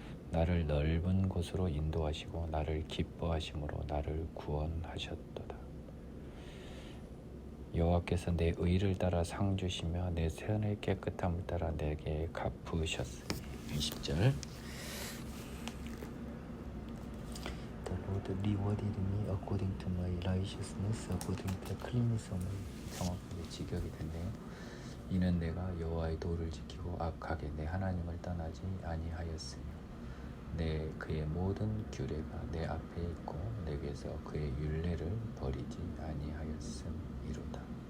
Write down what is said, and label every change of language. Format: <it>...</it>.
<ko>나를 넓은 곳으로 인도하시고 나를 기뻐하심으로 나를 구원하셨도다. 여호와께서 내 의를 따라 상 주시며 내 선의 깨끗함을 따라 내게 갚으셨으니. 20절.</ko> <en>The Lord rewarded me according to my righteousness, according to the cleanness of my.</en> <ko>정확하게 직역이 됐네요. 이는 내가 여호와의 도를 지키고 악하게 내 하나님을 떠나지 아니하였으며 그의 모든 규례가 내 앞에 있고 내게서 그의 율례를 버리지 아니하였음이로다.</ko>